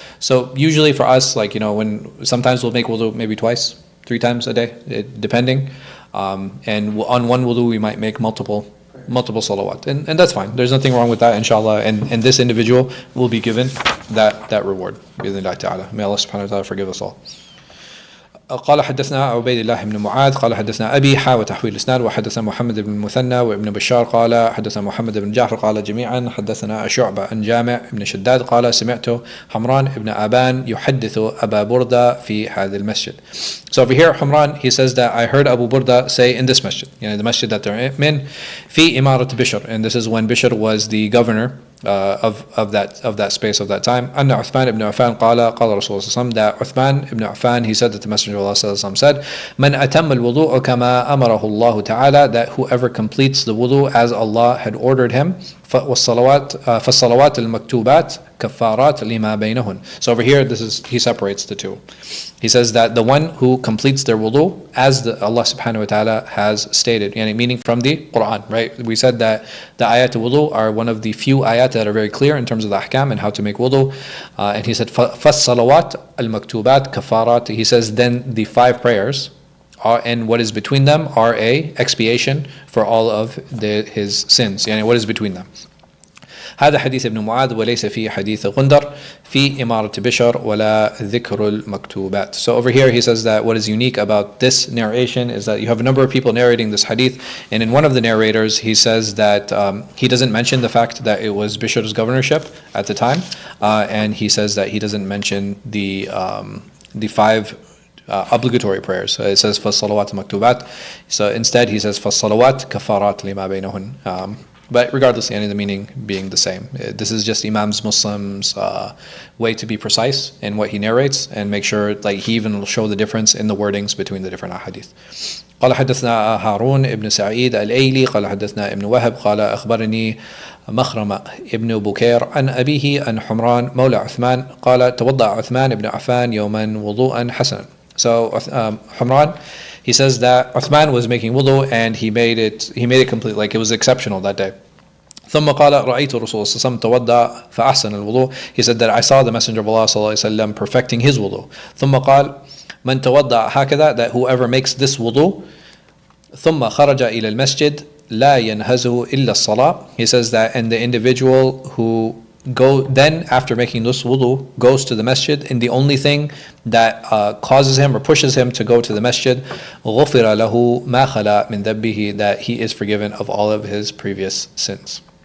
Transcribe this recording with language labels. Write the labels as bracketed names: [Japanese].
[English] So usually for us, when sometimes we'll make wudu maybe twice, 3 times a day, depending. And on one wudu we might make multiple salawat, and that's fine. There's nothing wrong with that, inshallah. And this individual will be given that reward. Bi-idhnillah ta'ala. May Allah subhanahu wa ta'ala forgive us all. [Arabic] قال حدثنا عبيد الله بن معاذ قال حدثنا أبي وتحويل الإسناد وحدثنا محمد بن المثنى وابن بشار قال حدثنا محمد بن جعفر قال جميعا حدثنا شعبة عن جامع بن شداد قال سمعت حمران بن أبان يحدث أبا بردة في هذا المسجد. [English] So over here Humran, he says that I heard Abu Burda say in this masjid, the masjid that they're in, في إمارة Bishr, and this is when Bishr was the governor of that space of that time. [Arabic] أن عثمان [English] ibn Affan [Arabic] قال رسول الله [English] that Uthman ibn Affan, he said that the Messenger of Allah said, [Arabic] من أتم الوضوء كما أمره الله تعالى, [English] that whoever completes the wudu as Allah had ordered him, [Arabic] فالصلوات المكتوبات كفارات لما بينهن. [English] So over here, he separates the two. He says that the one who completes their wudu as Allah subhanahu wa ta'ala has stated, meaning from the Quran, right? We said that the ayat of wudu are one of the few ayat that are very clear in terms of the ahkam and how to make wudu. And he said, [Arabic] فالصلوات المكتوبات كفارات. [English] He says then the 5 prayers and what is between them are a expiation for all of his sins. What is between them? [Arabic] هذا حديث ابن معاذ وليس فيه حديث غندر في إمارة بشر ولا ذكر المكتوبات. [English] So over here he says that what is unique about this narration is that you have a number of people narrating this hadith, and in one of the narrators he says that he doesn't mention the fact that it was Bishr's governorship at the time, and he says that he doesn't mention the 5 obligatory prayers. It says [Arabic] فَالصَّلَوَاتِ مَكْتُوبَات. [English] So instead he says [Arabic] فَالصَّلَوَاتِ كَفَارَاتِ لِمَا بَيْنَهُنْ. [English] But regardless, the meaning being the same. This is just Imam's Muslim's way to be precise in what he narrates and make sure, like, he even will show the difference in the wordings between the different ahadith. [Arabic] قال حدثنا هارون ابن سعيد الأيلي قال حدثنا ابن وهب قال أخبرني مخرمة ابن بكير عن أبيه عن حمران مولى عثمان قال توضأ عثمان ابن عفان يوما وضوءا حسنا. [English] So Humran, he says that Uthman was making wudu and he made it complete, like it was exceptional that day. [Arabic] ثم قال رأيت الرسول صلى الله عليه وسلم توضأ فأحسن الوضوء. [English] He said that I saw the Messenger of Allah صلى الله عليه وسلم perfecting his wudu. [Arabic] ثم قال من توضأ هكذا, [English] that whoever makes this wudu [Arabic] ثم خرج إلى المسجد لا ينهزه إلا الصلاة. [English] He says that, and the individual who then after making this wudu goes to the masjid, and the only thing that causes him or pushes him to go to the masjid, [Arabic] غفر له ما خلا من ذنبه, [English] that he is forgiven of all of his previous sins.